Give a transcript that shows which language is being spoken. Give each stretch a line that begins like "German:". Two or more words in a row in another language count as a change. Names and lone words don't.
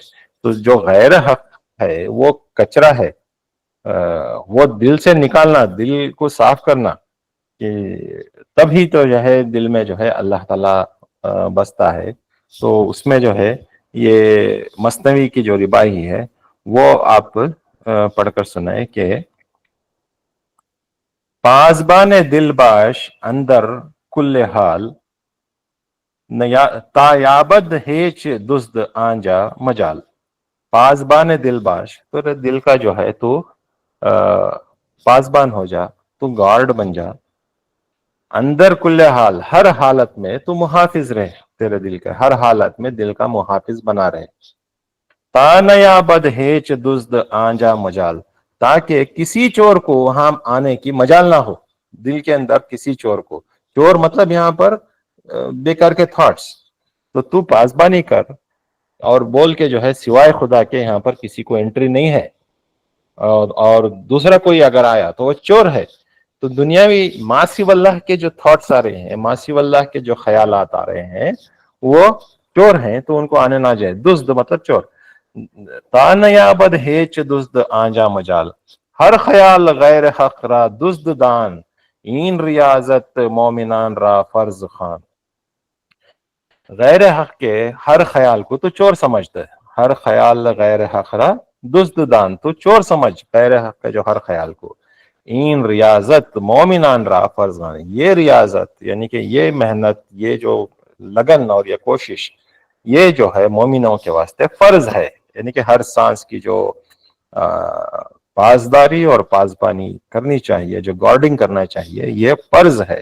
Urdu: تو جو غیر حق ہے وہ کچرا ہے، وہ دل سے نکالنا، دل کو صاف کرنا، کہ تبھی تو جو ہے دل میں جو ہے اللہ تعالیٰ بستا ہے۔ تو اس میں جو ہے یہ مثنوی کی جو رباعی ہے وہ آپ پڑھ کر سنائیں کہ
Persian: پاسبان دل باش اندر کل حال تایابد ہیچ دزد آنجا مجال. پاسبان دل باش،
Urdu: تو دل کا جو ہے تو پاسبان ہو جا، تو گارڈ بن جا.
Persian: اندر کل حال،
Urdu: ہر حالت میں تو محافظ رہے تیرے دل کا، ہر حالت میں دل کا محافظ بنا رہے.
Persian: تا نیابد ہیچ دزد آنجا مجال،
Urdu: تاکہ کسی چور کو وہاں آنے کی مجال نہ ہو. دل کے اندر کسی چور کو، چور مطلب یہاں پر بیکار کے تھاٹس، تو پاسبانی کر اور بول کے جو ہے سوائے خدا کے یہاں پر کسی کو انٹری نہیں ہے، اور دوسرا کوئی اگر آیا تو وہ چور ہے. تو دنیاوی
Arabic: ماسی واللہ
Urdu: کے جو تھاٹس آ رہے ہیں،
Arabic: ماسی واللہ
Urdu: کے جو خیالات آ رہے ہیں وہ چور ہیں، تو ان کو آنے نہ جائے. دزد مطلب چور.
Persian: تا نیابد ہیچ دزد آنجا مجال، ہر خیال غیر حق را دزد دان، این ریاضت مومنان را فرض خان.
Urdu: غیر حق کے
Persian: ہر خیال کو تو چور سمجھتا ہے، ہر خیال غیر حق را دزد دان،
Urdu: تو چور سمجھ غیر حق کا جو ہر خیال کو.
Persian: این ریاضت مومنان را فرض خان،
Urdu: یہ ریاضت یعنی کہ یہ محنت، یہ جو لگن اور یہ کوشش، یہ جو ہے مومنوں کے واسطے فرض ہے. یعنی کہ ہر سانس کی جو پاسداری اور پاسبانی کرنی چاہیے، جو گارڈنگ کرنا چاہیے، یہ فرض ہے.